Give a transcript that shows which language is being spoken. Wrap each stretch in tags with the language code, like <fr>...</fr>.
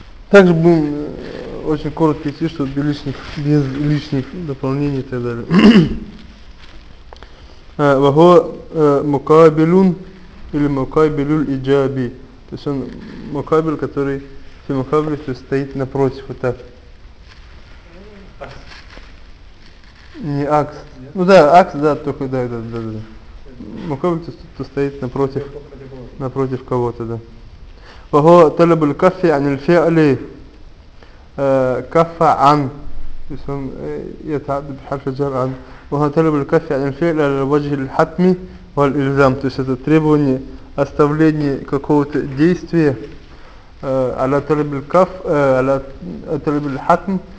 <ru>Также будем очень коротко идти, чтобы без лишних дополнений и так далее.</ru> <ar>وهو مقابل للمقابل الإيجابي.</ar> <ru>То есть он مقابل, который</ru> <ar>في مقابل,</ar> <ru>то есть стоит напротив, вот так. Не акс. Ну да, акс, да, только да. مقابل, то есть стоит напротив кого-то, да.</ru> <ar>وهو طلب الكف عن الفعل كف عن.</ar> <ru>То есть он</ru> <ar>يتعدى بحرف الجر عن. وهو طلب الكف عن الفعل على الوجه الحتمي والإلزام.</ar> <ru>То есть это требование оставления какого-то действия.</ru> <ar>على طلب الكف على طلب الحتم.</ar>